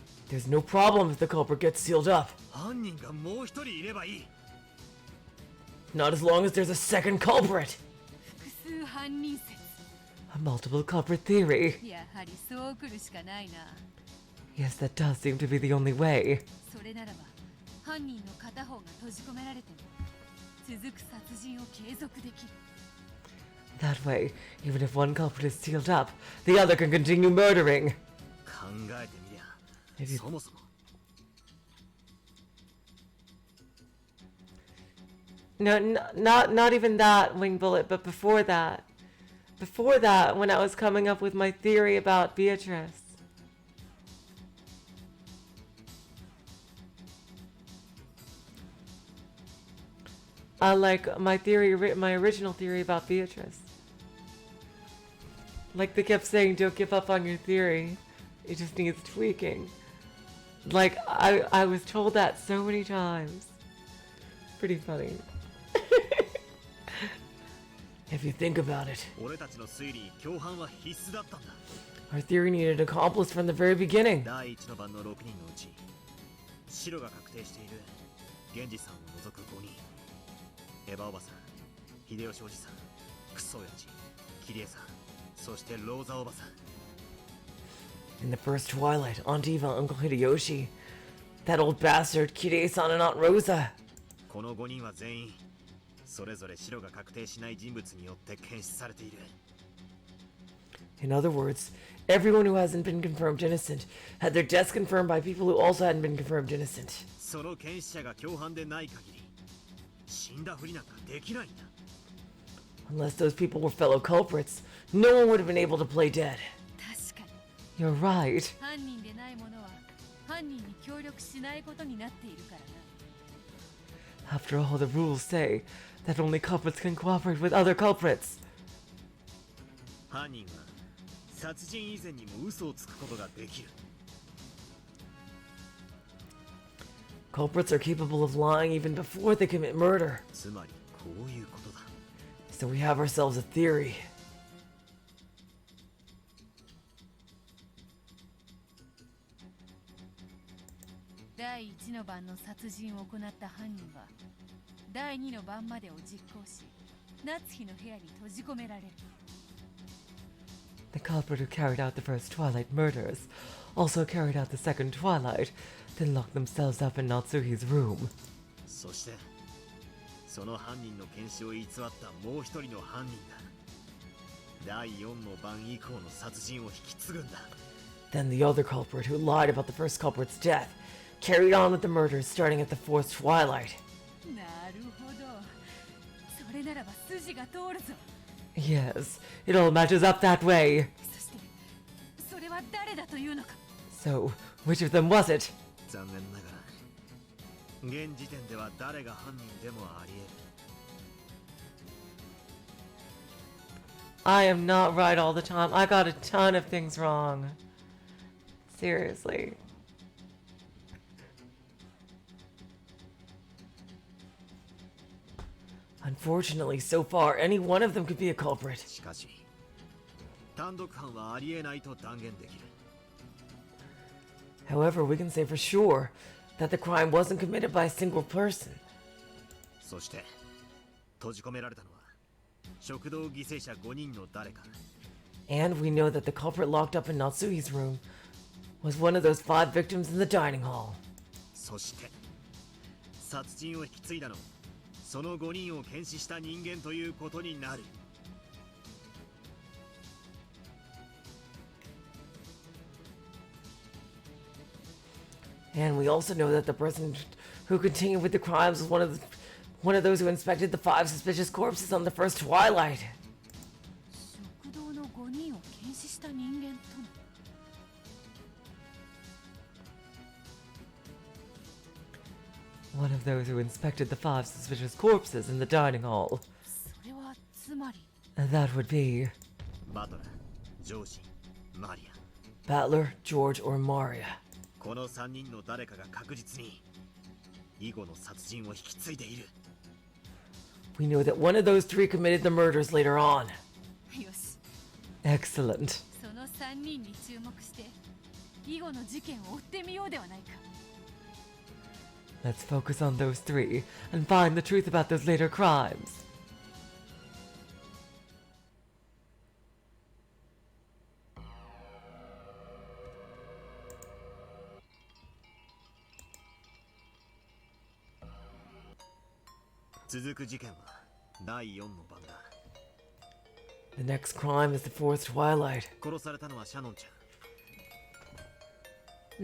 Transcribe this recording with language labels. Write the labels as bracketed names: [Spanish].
[English] There's no problem if the culprit gets sealed up. [Japanese] 犯人がもう一人いればいい。 [English] Not as long as there's a second culprit. [Japanese] 複数犯人説。 [English] A multiple culprit theory. [Japanese] やはりそう来るしかないな。 [English] Yes, that does seem to be the only way. [Japanese] それならば犯人の片方が閉じ込められても続く殺人を継続できる。 [English] That way, even if one culprit is sealed up, the other can continue murdering. [Japanese] 考えてみりゃ [English] If you- [Japanese] そもそも [English] No, not even that, Wing Bullet, but before that. Before that, when I was coming up with my theory about Beatrice. Like my original theory about Beatrice. Like they kept saying, don't give up on your theory. It just needs tweaking. Like, I was told that so many times. Pretty funny. If you think about it. [Japanese] 俺たちの推理に共犯は必須だったんだ。 [English] Our theory needed an accomplice from the very beginning. [Japanese] 第1の番の6人のうち白が確定している源氏さんを除く5人。エヴァおばさん、秀吉おじさん、クソ親父、キリエさん、そしてローザおばさん。 [English] In the first Twilight, Aunt Eva, Uncle Hideyoshi, that old bastard, Kirei-san and Aunt Rosa. [Japanese] この5人は全員それぞれ白が確定しない人物によって検出されている。 [English] In other words, everyone who hasn't been confirmed innocent had their deaths confirmed by people who also hadn't been confirmed innocent. [Japanese] その検視者が共犯でない限り死んだふりなんかできないんだ。 [English] Unless those people were fellow culprits, no one would have been able to play dead. [Japanese] 確かに [English] You're right. [Japanese] 犯人でない者は犯人に協力しないことになっているからな。 [English] After all, the rules say that only culprits can cooperate with other culprits. [Japanese] 犯人は殺人以前にも嘘をつくことができる。 [English] Culprits are capable of lying even before they commit murder. [Japanese] つまりこういうことだ。 [English] So we have ourselves a theory. [Japanese] 第1の番の殺人を行った犯人は第2の番までを実行し夏日の部屋に閉じ込められる。 [English] The culprit who carried out the first Twilight murders also carried out the second Twilight, then locked themselves up in Natsuhi's room. [Japanese] そしてその犯人の検視を偽ったもう一人の犯人が第4の番以降の殺人を引き継ぐんだ。 [English] Then the other culprit who lied about the first culprit's death carried on with the murders starting at the fourth Twilight. [Japanese] なるほど。それならば筋が通るぞ。 [English] Yes, it all matches up that way. [Japanese] そしてそれは誰だというのか。 [English] So, which of them was it? [Japanese] 残念ながら現時点では誰が犯人でもあり得る。 [English] I am not right all the time. I got a ton of things wrong. Seriously. Unfortunately, so far, any one of them could be a culprit. [Japanese] しかし単独犯はありえないと断言できる。 [English] However, we can say for sure that the crime wasn't committed by a single person. [Japanese] そして閉じ込められたのは食堂犠牲者5人の誰か。 [English] And we know that the culprit locked up in Natsuhi's room was one of those 5 victims in the dining hall. [Japanese] そして殺人を引き継いだのもその5人を検視した人間ということになる。 [English] And we also know that the person who continued with the crimes was one of those who inspected the 5 suspicious corpses on the first Twilight. [Japanese] 食堂の5人を検視した人間とも。 [English] One of those who inspected the 5 suspicious corpses in the dining hall. [Japanese] それはつまり [English] That would be [Japanese] バトラー、ジョージ、マリア。 [English] Battler, George, or Maria. [Japanese] この3人の誰かが確実に以後の殺人を引き継いでいる。 [English] We know that one of those 3 committed the murders later on. [Japanese] よし。 [English] Excellent. [Japanese] その3人に注目して以後の事件を追ってみようではないか。 [English] Let's focus on those 3 and find the truth about those later crimes. [Japanese] 続く事件は第4の番だ。 [English] The next crime is the fourth Twilight. [Japanese] 殺されたのはシャノンちゃん。